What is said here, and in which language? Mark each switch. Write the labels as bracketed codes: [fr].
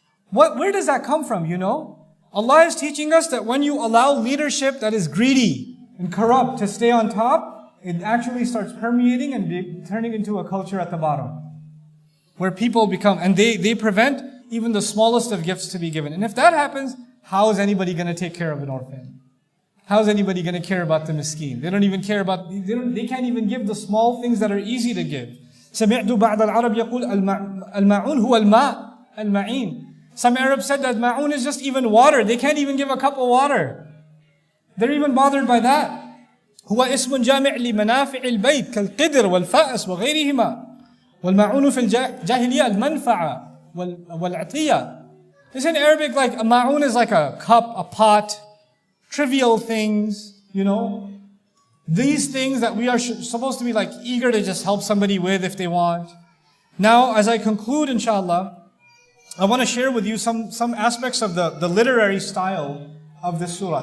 [en] Where does that come from, Allah is teaching us that when you allow leadership that is greedy and corrupt to stay on top, it actually starts permeating and turning into a culture at the bottom. Where people become, and they prevent even the smallest of gifts to be given. And if that happens, how is anybody going to take care of an orphan? How is anybody going to care about the مسكين? They don't even care about, they can't even give the small things that are easy to give. [ar] سمعت بعض العرب يقول المعون هو الماء المعين. [en] Some Arabs said that ma'un is just even water. They can't even give a cup of water. They're even bothered by that. [ar] هو اسم جامع لمنافع البيت كالقدر والفأس وغيرهما. والمعون في الجاهلية المنفعة والعطية. [en] They say in Arabic like a ma'un is like a cup, a pot, trivial things, These things that we are supposed to be like eager to just help somebody with if they want. Now, as I conclude, inshallah, I want to share with you some aspects of the literary style of this surah.